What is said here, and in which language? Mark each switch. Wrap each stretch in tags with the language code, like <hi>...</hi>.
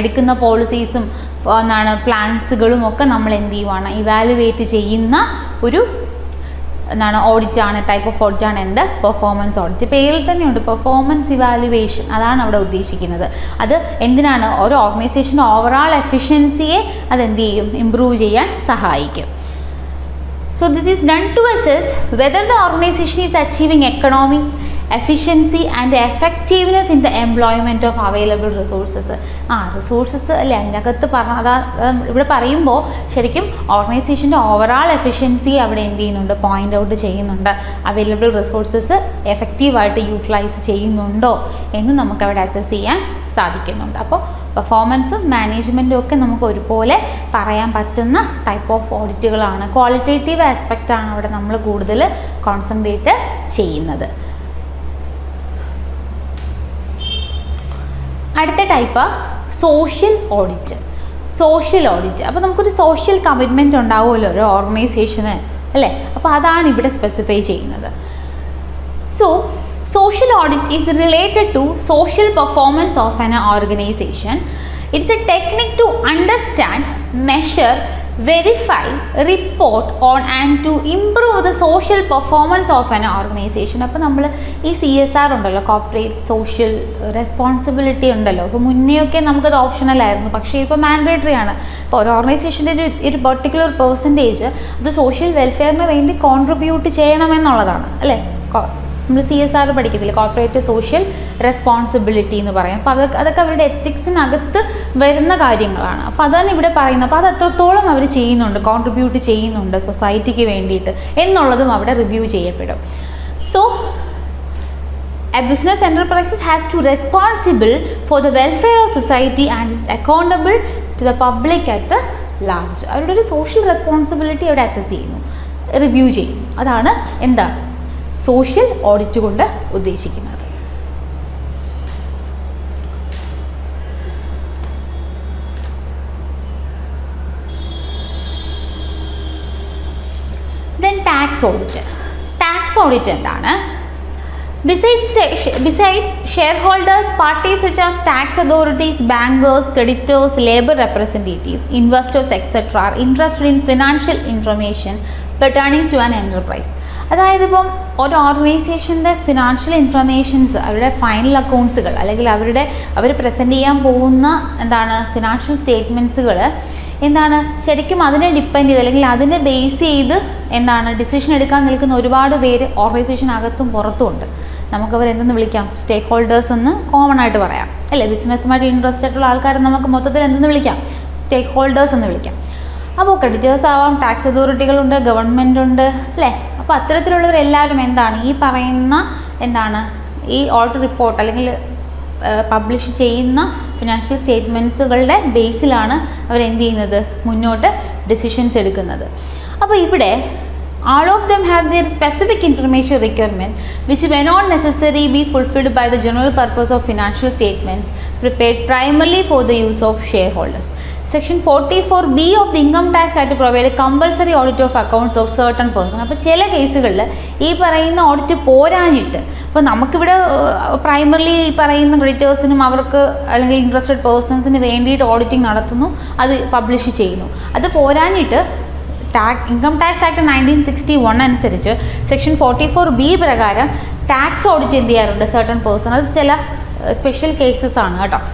<ml>എടുക്കുന്ന പോളിസീസും പ്ലാൻസുകളും ഒക്കെ നമ്മൾ എന്ത് ചെയ്യുവാണ്, ഇവാലുവേറ്റ് ചെയ്യുന്ന ഒരു ഓഡിറ്റാണ്, ടൈപ്പ് ഓഫ് ഓഡിറ്റാണ് എന്ത്, പെർഫോമൻസ് ഓഡിറ്റ്. പേരിൽ തന്നെയുണ്ട് പെർഫോമൻസ് ഇവാലുവേഷൻ, അതാണ് അവിടെ ഉദ്ദേശിക്കുന്നത്. അത് എന്തിനാണ്, ഒരു ഓർഗനൈസേഷൻ്റെ ഓവറോൾ എഫിഷ്യൻസിയെ അതെന്ത് ചെയ്യും, ഇംപ്രൂവ് ചെയ്യാൻ സഹായിക്കും.</ml> <en>So this is done to assess whether the organization is achieving economic efficiency and effectiveness in the employment of available resources.</en> <ml>Resources അല്ലേ അതിനകത്ത് ഇവിടെ പറയുമ്പോൾ ശരിക്കും ഓർഗനൈസേഷൻ്റെ ഓവറോൾ എഫിഷ്യൻസി അവിടെ എന്ത് ചെയ്യുന്നുണ്ട്, പോയിൻ്റ് ഔട്ട് ചെയ്യുന്നുണ്ട്. അവൈലബിൾ റിസോഴ്സസ് എഫക്റ്റീവായിട്ട് യൂട്ടിലൈസ് ചെയ്യുന്നുണ്ടോ എന്ന് നമുക്കവിടെ അസസ് ചെയ്യാൻ സാധിക്കുന്നുണ്ട്. അപ്പോൾ പെർഫോമൻസും മാനേജ്മെൻറ്റും ഒക്കെ നമുക്ക് ഒരുപോലെ പറയാൻ പറ്റുന്ന ടൈപ്പ് ഓഫ് ഓഡിറ്റുകളാണ്. ക്വാളിറ്റേറ്റീവ് ആസ്പെക്റ്റാണ് അവിടെ നമ്മൾ കൂടുതൽ കോൺസെൻട്രേറ്റ് ചെയ്യുന്നത്. അടുത്ത ടൈപ്പ് സോഷ്യൽ ഓഡിറ്റ്. അപ്പോൾ നമുക്കൊരു സോഷ്യൽ കമ്മിറ്റ്മെൻറ്റ് ഉണ്ടാവുമല്ലോ ഒരു ഓർഗനൈസേഷന് അല്ലേ, അപ്പോൾ അതാണ് ഇവിടെ സ്പെസിഫൈ ചെയ്യുന്നത്.</ml> <en>Social audit is related to social performance of an organization. It's a technique to understand, measure, verify, report on and to improve the social performance of an organization.</en> <ml>അപ്പോൾ നമ്മൾ ഈ CSR ഉണ്ടല്ലോ, കോർപ്പറേറ്റ് സോഷ്യൽ റെസ്പോൺസിബിലിറ്റി ഉണ്ടല്ലോ, അപ്പോൾ മുന്നെയൊക്കെ നമുക്കത് optional ആയിരുന്നു, പക്ഷേ ഇപ്പോൾ മാൻഡേറ്ററി ആണ്. ഇപ്പോൾ ഒരു ഓർഗനൈസേഷൻ്റെ ഒരു പെർട്ടിക്കുലർ പെർസെൻറ്റേജ് അത് സോഷ്യൽ വെൽഫെയറിന് വേണ്ടി കോൺട്രിബ്യൂട്ട് ചെയ്യണമെന്നുള്ളതാണ് അല്ലേ. നമ്മൾ CSR പഠിക്കത്തില്ല, കോർപ്പറേറ്റ് സോഷ്യൽ റെസ്പോൺസിബിലിറ്റി എന്ന് പറയും. അപ്പോൾ അതൊക്കെ അവരുടെ എത്തിക്സിനകത്ത് വരുന്ന കാര്യങ്ങളാണ്. അപ്പോൾ അതാണ് ഇവിടെ പറയുന്നത്. അപ്പോൾ അത് എത്രത്തോളം അവർ ചെയ്യുന്നുണ്ട്, കോൺട്രിബ്യൂട്ട് ചെയ്യുന്നുണ്ട് സൊസൈറ്റിക്ക് വേണ്ടിയിട്ട് എന്നുള്ളതും അവിടെ റിവ്യൂ ചെയ്യപ്പെടും.</ml> <en>So a business enterprise has to responsible for the welfare of society and is accountable to the public at large.</en> <ml>അവരുടെ ഒരു സോഷ്യൽ റെസ്പോൺസിബിലിറ്റി അവിടെ അസസ് ചെയ്യുന്നു, റിവ്യൂ ചെയ്യും. അതാണ് എന്താണ് സോഷ്യൽ ഓഡിറ്റ് കൊണ്ട് ഉദ്ദേശിക്കുന്നത്. ദെൻ ടാക്സ് ഓഡിറ്റ് എന്താണ്?</ml> <en>Besides shareholders, parties such as tax authorities, bankers, creditors, labor representatives, investors, etc. are interested in financial information pertaining to an enterprise.</en> <ml>അതായത് ഇപ്പം ഒരു ഓർഗനൈസേഷൻ്റെ ഫിനാൻഷ്യൽ ഇൻഫർമേഷൻസ്, അവരുടെ ഫൈനൽ അക്കൗണ്ട്സുകൾ അല്ലെങ്കിൽ അവർ പ്രസൻറ്റ് ചെയ്യാൻ പോകുന്ന ഫിനാൻഷ്യൽ സ്റ്റേറ്റ്മെൻറ്റ്സുകൾ ശരിക്കും അതിനെ ഡിപ്പെൻഡ് ചെയ്ത് അല്ലെങ്കിൽ അതിനെ ബേസ് ചെയ്ത് ഡിസിഷൻ എടുക്കാൻ നിൽക്കുന്ന ഒരുപാട് പേര് ഓർഗനൈസേഷനകത്തും പുറത്തുമുണ്ട്. നമുക്കവർ എന്തെന്ന് വിളിക്കാം, സ്റ്റേക്ക് ഹോൾഡേഴ്സ് എന്ന് കോമൺ ആയിട്ട് പറയാം അല്ലേ. ബിസിനസ്സുമായിട്ട് ഇൻട്രസ്റ്റ് ആയിട്ടുള്ള ആൾക്കാരെ നമുക്ക് മൊത്തത്തിൽ എന്തെന്ന് വിളിക്കാം, സ്റ്റേക്ക് ഹോൾഡേഴ്സ് എന്ന് വിളിക്കാം. അപ്പോൾ ക്രെഡിറ്റേഴ്സ് ആവാം, ടാക്സ് അതോറിറ്റികളുണ്ട്, ഗവൺമെൻറ് ഉണ്ട് അല്ലേ. അപ്പോൾ അത്തരത്തിലുള്ളവരെല്ലാവരും ഈ പറയുന്ന ഈ ഓഡിറ്റ് റിപ്പോർട്ട് അല്ലെങ്കിൽ പബ്ലിഷ് ചെയ്യുന്ന ഫിനാൻഷ്യൽ സ്റ്റേറ്റ്മെൻറ്റ്സുകളുടെ ബേസിലാണ് അവരെന്ത് ചെയ്യുന്നത്, മുന്നോട്ട് ഡിസിഷൻസ് എടുക്കുന്നത്. അപ്പോൾ ഇവിടെ</ml> <en>all of them have their specific information requirement which may not necessarily be fulfilled by the general purpose of financial statements prepared primarily for the use of shareholders. Section 44B of the Income Tax Act provide a compulsory audit of accounts of certain person.</en> <ml>അപ്പോൾ ചില കേസുകളിൽ ഈ പറയുന്ന audit പോരാഞ്ഞിട്ട്, അപ്പോൾ നമുക്കിവിടെ primarily ഈ പറയുന്ന ക്രെഡിറ്റേഴ്സിനും അവർക്ക് അല്ലെങ്കിൽ ഇൻട്രസ്റ്റഡ് പേഴ്സൺസിന് വേണ്ടിയിട്ട് ഓഡിറ്റിംഗ് നടത്തുന്നു, അത് പബ്ലിഷ് ചെയ്യുന്നു. അത് പോരാഞ്ഞിട്ട് ഇൻകം ടാക്സ് ആക്ട് 1961 അനുസരിച്ച് സെക്ഷൻ 44B പ്രകാരം ടാക്സ് ഓഡിറ്റ് എന്ത് ചെയ്യാറുണ്ട്, സർട്ടൺ പേഴ്സൺ, അത് ചില സ്പെഷ്യൽ കേസസ് ആണ് കേട്ടോ.</ml>